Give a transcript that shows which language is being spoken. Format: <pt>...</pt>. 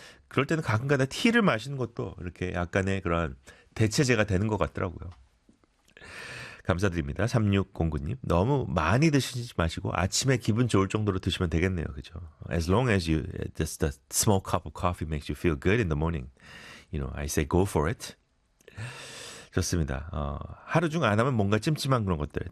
<ko>그럴 때는 가끔가다 티를 마시는 것도 이렇게 약간의 그런 대체제가 되는 것 같더라고요. 감사드립니다. 3609님. 너무 많이 드시지 마시고 아침에 기분 좋을 정도로 드시면 되겠네요. 그죠?</ko> <en>As long as you just a small cup of coffee makes you feel good in the morning, you know, I say go for it.</en> <ko>좋습니다. 하루 중 안 하면 뭔가 찜찜한 그런 것들.</ko>